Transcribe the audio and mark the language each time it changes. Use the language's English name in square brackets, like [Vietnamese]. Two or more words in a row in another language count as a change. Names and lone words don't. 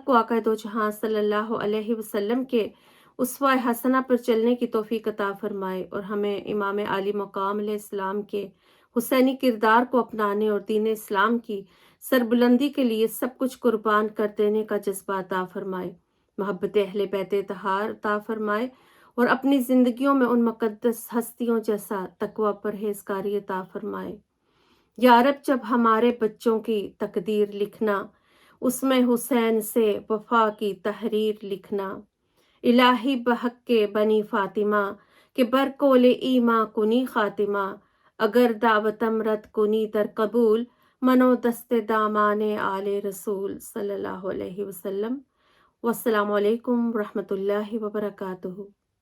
[Urdu] کو آقا دو جہاں [Arabic] صلی اللہ علیہ وسلم [Urdu] کے اسوہ حسنہ پر چلنے کی توفیق عطا فرمائے اور ہمیں امام عالی مقام [Arabic] علیہ السلام [Urdu] کے حسینی کردار کو اپنانے اور دین اسلام کی سربلندی کے لیے سب کچھ قربان کر دینے کا جذبہ عطا فرمائے، محبت اہل بیت طہار عطا فرمائے اور اپنی زندگیوں میں ان مقدس ہستیوں جیسا تقوی پرہیزگاری عطا فرمائے۔ یا رب، جب ہمارے بچوں کی تقدیر لکھنا، اس میں حسین سے وفا کی تحریر لکھنا، [Persian] الہی بحق کے بنی فاطمہ کہ برکول ایماں کنی خاتمہ، اگر دعوتم رد کنی در قبول، منو دست دامان آل رسول [Arabic] صلی اللہ علیہ وسلم۔ والسلام علیکم ورحمۃ اللہ وبرکاتہ۔